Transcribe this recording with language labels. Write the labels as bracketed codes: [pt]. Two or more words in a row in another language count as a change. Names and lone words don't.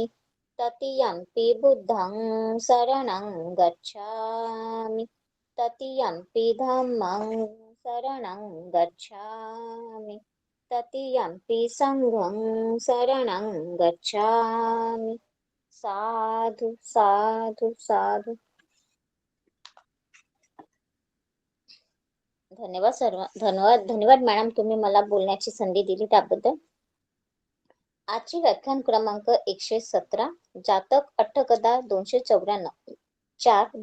[pi] तृतीयंपि बुद्धं शरणं गच्छामि. तृतीयंपि धम्मं शरणं गच्छामि. तृतीयंपि संघं शरणं गच्छामि. साधु साधु साधु. [mr] धन्यवाद मॅडम, तुम्ही मला बोलण्याची संधी दिली त्याबद्दल. आजची व्याख्यान क्रमांक 117. जातक अट्टकदा 294. 4.